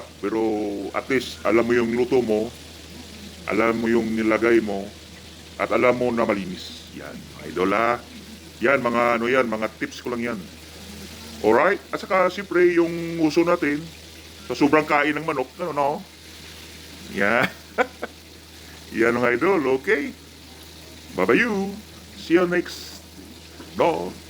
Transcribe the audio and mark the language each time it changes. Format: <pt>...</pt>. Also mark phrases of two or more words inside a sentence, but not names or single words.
<tl>Pero</tl> <en>at least,</en> <tl>alam mo yung luto mo, alam mo yung nilagay mo, at alam mo na malinis. Yan, idol, ha. Yan, mga tips ko lang yan. Alright? At saka, siyempre, yung uso natin, sa sobrang kain ng manok, no? Yan. Yan, mga idol, okay?</tl> <en>Bye-bye you. See you next. No.</en>